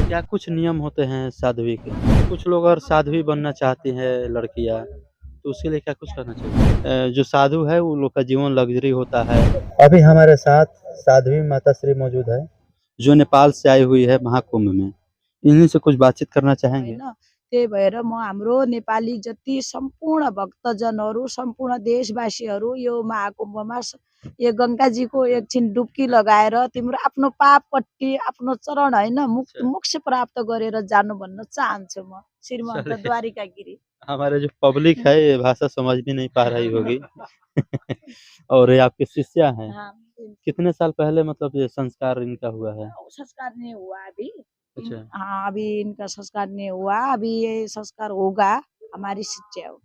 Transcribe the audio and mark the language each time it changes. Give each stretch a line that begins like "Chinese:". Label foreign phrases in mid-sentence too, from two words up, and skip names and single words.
Hindi: क्या कुछ नियम होते हैं साध्वी के? कुछ लोग अगर साध्वी बनना चाहती हैं लड़कियाँ, तो उसके लिए क्या कुछ करना चाहिए? जो साधु है उन लोग का जीवन लग्ज़री होता है। अभी हमारे साथ साध्वी माताश्री मौजूद है, जो नेपाल से आई हुई है महाकुंभ में। इन्हीं से कुछ बातचीत करना चाहेंगे?
Nepali: होइन त्यही भएर म हाम्रो नेपाली जति सम्पूर्ण भक्तजनहरू सम्पूर्ण देशवासीहरू यो महाकुम्भमा यो गङ्गाजीको एकछिन डुब्की लगाएर तिम्रो आफ्नो पापपट्टि आफ्नो चरण होइन मोक्ष प्राप्त गरेर जानु भन्न चाहन्छु म श्रीमन्त
Hindi: चलिए, द्वारिका गिरी। हमारे जो पब्लिक है ये भाषा समझ भी नहीं पा रही होगी। और ये आपके शिष्या हैं। हाँ, कितने साल पहले मतलब ये संस्कार इनका हुआ है? संस्कार नहीं हुआ अभी। अच्छा। हाँ, अभी इनका संस्कार नहीं हुआ, अभी ये संस्कार होगा, हमारी शिष्या हो।